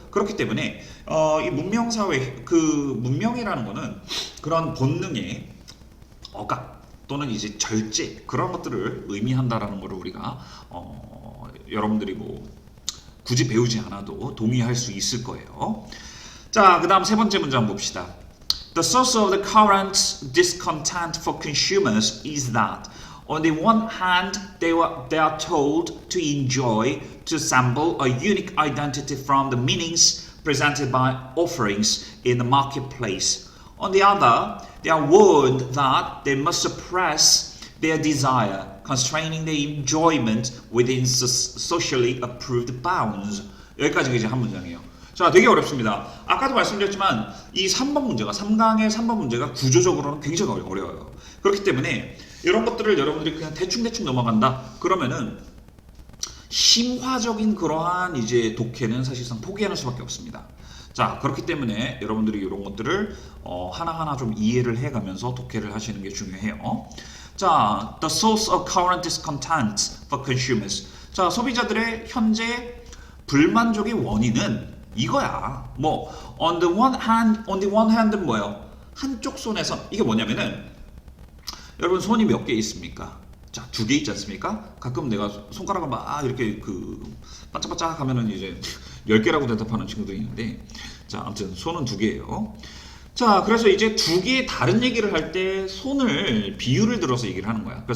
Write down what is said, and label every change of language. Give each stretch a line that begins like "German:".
Korean: 그렇기 때문에 이 문명사회 그 문명이라는 거는 그런 본능의 억압 또는 이제 절제 그런 것들을 의미한다라는 거를 우리가 여러분들이 뭐 굳이 배우지 않아도 동의할 수 있을 거예요. 자, 그 다음 세 번째 문장 봅시다.
English: The source of the current discontent for consumers is that on the one hand they are told to enjoy, to assemble a unique identity from the meanings presented by offerings in the marketplace. On the other, they are warned that they must suppress their desire, constraining their enjoyment within socially approved bounds.
Korean: 여기까지가 이제 한 문장이에요. 자, 되게 어렵습니다. 아까도 말씀드렸지만 이 3번 문제가 3강의 3번 문제가 구조적으로는 굉장히 어려워요. 그렇기 때문에 이런 것들을 여러분들이 그냥 대충 넘어간다. 그러면은 심화적인 그러한 이제 독해는 사실상 포기하는 수밖에 없습니다. 자, 그렇기 때문에 여러분들이 이런 것들을 하나하나 좀 이해를 해가면서 독해를 하시는 게 중요해요.
English: 자, the source of current discontent for consumers.
Korean: 자, 소비자들의 현재 불만족의 원인은 이거야. 뭐
English: on the one hand
Korean: 는 뭐예요? 한쪽 손에서 이게 뭐냐면은 여러분 손이 몇 개 있습니까? 자, 2개 있지 않습니까? 가끔 내가 손가락을 막 이렇게 반짝반짝 하면은 이제 10개라고 대답하는 친구들이 있는데 자, 아무튼 손은 2개예요. 자, 그래서 이제 2개의 다른 얘기를 할 때 손을 비유를 들어서 얘기를 하는 거야.